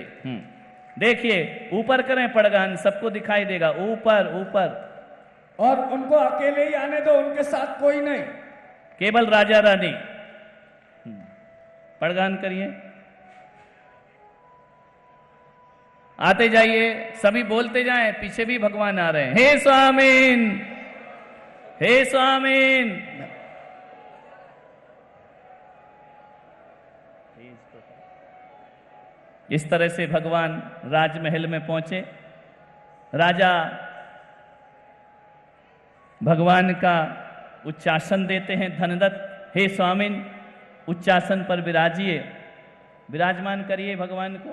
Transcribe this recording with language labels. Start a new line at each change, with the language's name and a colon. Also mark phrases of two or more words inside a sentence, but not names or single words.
Hindi: देखिए ऊपर करें पड़गान, सबको दिखाई देगा, ऊपर ऊपर। और उनको अकेले ही आने दो, उनके साथ कोई नहीं, केवल राजा रानी। पड़गान करिए, आते जाइए, सभी बोलते जाएं, पीछे भी भगवान आ रहे हैं।
Sanskrit: हे स्वामीन, हे स्वामीन।
Hindi: इस तरह से भगवान राजमहल में पहुंचे। राजा भगवान का उच्चासन देते हैं, धनदत्त,
Sanskrit: हे स्वामिन
Hindi: उच्चासन पर विराजिए, विराजमान करिए भगवान को।